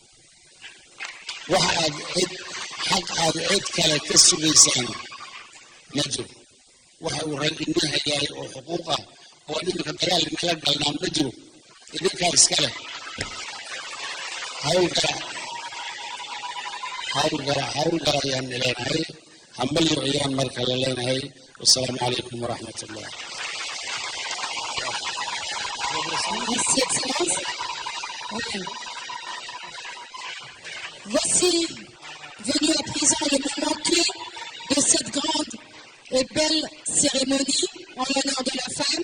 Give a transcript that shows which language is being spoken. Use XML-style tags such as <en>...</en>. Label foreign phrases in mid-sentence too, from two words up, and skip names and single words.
<so>waxa xaq aad cid kale ka sugaysaan ma jiro waxa uu rag inii hayaay oo xuquuq ah oo iminka dagaal inala galnaa ma jiro idinkaa iska leh hawl gara ayaan leenahay hambalyo ayaan marka la leenahay</so> <ar>والسلام عليكم ورحمة الله</ar> <fr>Voici venu à présent le moment clé de cette grande et belle cérémonie en l'honneur de la femme.</fr>